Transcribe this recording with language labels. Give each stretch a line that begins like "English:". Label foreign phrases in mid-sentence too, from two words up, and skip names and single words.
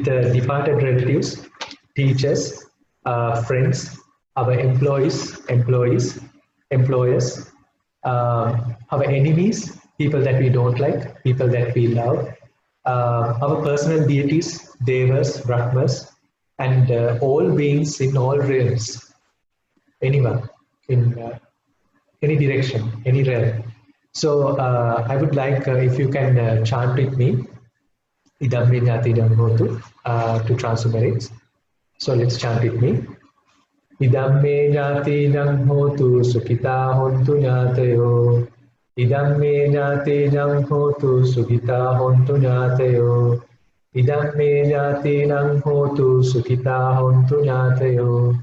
English: the departed relatives, teachers, friends, our employees, employers, our enemies, people that we don't like, people that we love, our personal deities, devas, brahmas, and all beings in all realms, anyone, in any direction, any realm. So I would like if you can chant with me,
Pali: Idam me jnati idam hotu,
English: to transfer merits. So let's chant with me.
Pali: Idam me jnati idam hotu, sukhita hontu jnatayo. Idam me jnati idam hotu, sukhita hontu jnatayo. Idam me jnati idam hotu, sukhita hontu jnatayo.